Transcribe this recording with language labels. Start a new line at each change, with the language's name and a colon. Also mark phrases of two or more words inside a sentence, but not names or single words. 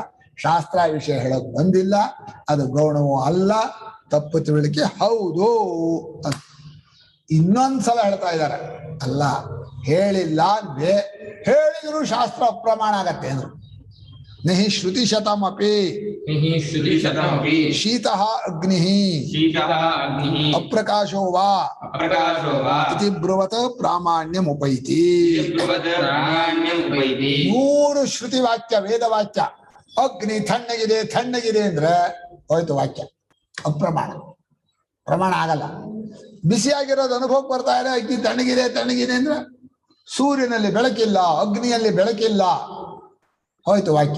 Kannada: ಶಾಸ್ತ್ರ ವಿಷಯ ಹೇಳೋಕ್ ಬಂದಿಲ್ಲ, ಅದು ಗೌಣವೂ ಅಲ್ಲ, ತಪ್ಪು ತಿಳುವಳಿಕೆ ಹೌದು ಅಂತ ಇನ್ನೊಂದ್ಸಲ ಹೇಳ್ತಾ ಇದ್ದಾರೆ. ಅಲ್ಲ ಹೇಳಿಲ್ಲ ಅಂದ್ರೆ ಹೇಳಿದ್ರು ಶಾಸ್ತ್ರ ಅಪ್ರಮಾಣ ಆಗತ್ತೆ ಅಂದ್ರು.
Sanskrit: ನಹಿ ಶ್ರುತಿ ಶತಮಪಿ श्रुतिशतमपि ಶೀತಃ ಅಗ್ನಿಃ शीतः अग्निः ಅಪ್ರಕಾಶೋ ವಾ अप्रकाशो वा ಇತಿ ಬ್ರುವತ ಪ್ರಾಮಾಣ್ಯಮುಪೈತಿ. ब्रुवत् प्रामाण्यम् उपैति.
Kannada: 3 ಶ್ರುತಿ ವಾಕ್ಯ ವೇದ ವಾಕ್ಯ ಅಗ್ನಿ ತಣ್ಣಗಿದೆ ತಣ್ಣಗಿದೆ ಅಂದ್ರೆ ಹೋಯ್ತು ವಾಕ್ಯ ಅಪ್ರಮಾಣ, ಪ್ರಮಾಣ ಆಗಲ್ಲ. ಬಿಸಿಯಾಗಿರೋದು ಅನುಭವಕ್ಕೆ ಬರ್ತಾ ಇದೆ, ಅಗ್ನಿ ತಣ್ಣಗಿದೆ ತಣ್ಣಗಿದೆ ಅಂದ್ರೆ ಸೂರ್ಯನಲ್ಲಿ ಬೆಳಕಿಲ್ಲ, ಅಗ್ನಿಯಲ್ಲಿ ಬೆಳಕಿಲ್ಲ, ಹೋಯ್ತು ವಾಕ್ಯ.